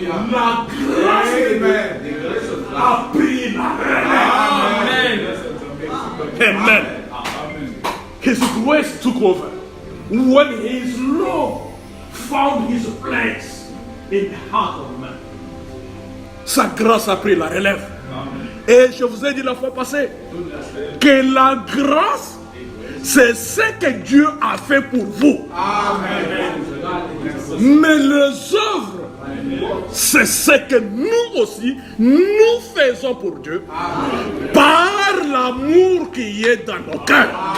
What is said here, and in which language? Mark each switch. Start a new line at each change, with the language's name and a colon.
French: La grâce de Dieu a pris la relève. Amen.
English: His grace took over when his love found his place in the heart of man.
French: Sa grâce a pris la relève. Et je vous ai dit la fois passée que la grâce, c'est ce que Dieu a fait pour vous. Mais les œuvres, c'est ce que nous aussi, nous faisons pour Dieu par l'amour qui est dans nos cœurs.